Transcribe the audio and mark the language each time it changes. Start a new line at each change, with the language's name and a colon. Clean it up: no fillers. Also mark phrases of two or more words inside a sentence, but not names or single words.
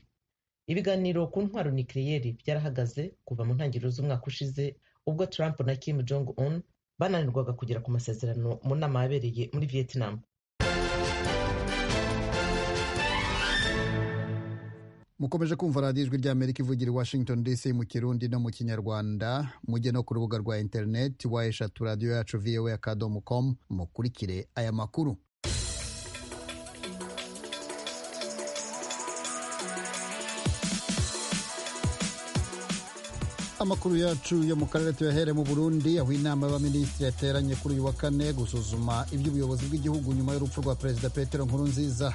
Kinyarwanda: Ibiganiro ku ntwaro nucleaire byarahagaze kuva mu ntangiriro z'umwaka ushize ubwo Trump na Kim Jong Un bananirwaga kugera ku masezerano mu nama yabereye muri Vietnam. mukomeje kumva radiyo ijwi ry'Amerika ivugira i Washington DC mu Kirundi no mu Kinyarwanda. mujye no ku rubuga rwa interineti eshatu radiyo yacu voa.com mukurikire aya makuru. Amakuru yacu yo mu karere tuyahere mu Burundi, aho inama y'abaminisitiri yateranye kuri uyu wa kane gusuzuma iby'ubuyobozi bw'igihugu nyuma y'urupfu rwa Perezida Petero Nkurunziza.